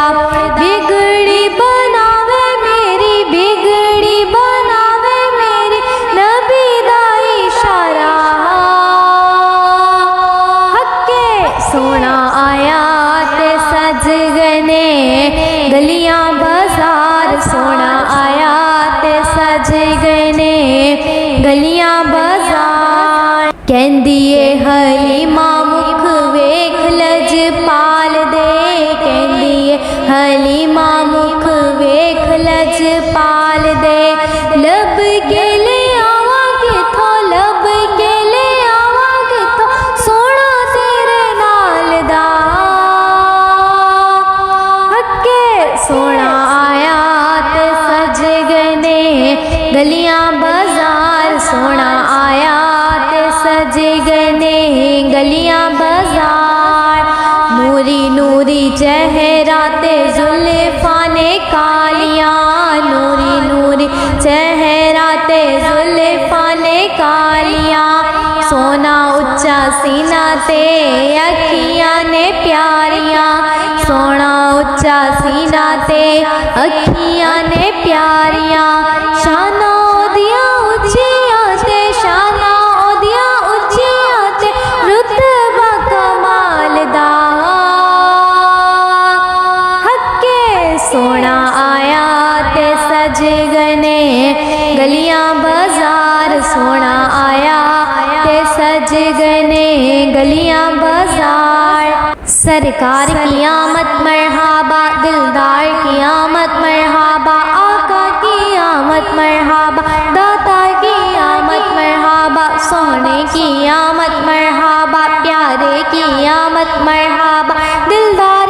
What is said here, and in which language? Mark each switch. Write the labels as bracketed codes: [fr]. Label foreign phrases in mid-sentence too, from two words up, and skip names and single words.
[pa] ਬਿਗੜੀ ਬਣਾਵੇ ਮੇਰੀ, ਬਿਗੜੀ ਬਣਾਵੇ ਮੇਰੀ, ਨਬੀ ਦਾ ਇਸ਼ਾਰਾ, ਹੱਕੇ ਸੋਹਣਾ ਆਇਆ ਤੇ ਸਜ ਗਣੇ ਗਲੀਆਂ ਬਾਜ਼ਾਰ, ਸੋਹਣਾ ਆਇਆ ਤੇ ਸਜ ਗਣੇ گلیاں بازار کہندیے حلیمہ مکھ ویکھ لجپال دے کہندیے حلیمہ مکھ ویکھ لجپال دے لب کے لے آواں کتھوں لب کے لے آواں کتھوں سونا تیرے نال دا ہکے سونا آیا تے سج گنے گلیاں بازار سونا آیا تے سج گنے گلیاں بازار نوری نوری چہرہ تے زلفاں نے کالیاں نوری نوری چہرہ تے زلفاں نے کالیاں سونا اچا سینہ تے اکھیاں نے پیاریاں سونا اچا سینہ تے اکھیاں نے پیاریاں شانہ اودیاں اچیاں تے شانہ اودیاں اچیاں تے رتبہ کمال دا ہکے سونا آیا تے سج گنے گلیاں بازار [ur] سونا آیا تے سج گنے گلیاں بازار سرکار کی آمد مرحبا دلدار کی آمد مرحبا آقا کی آمد مرحبا داتا کی آمد مرحبا سونے کی آمد مرحبا پیارے کی آمد مرحبا دلدار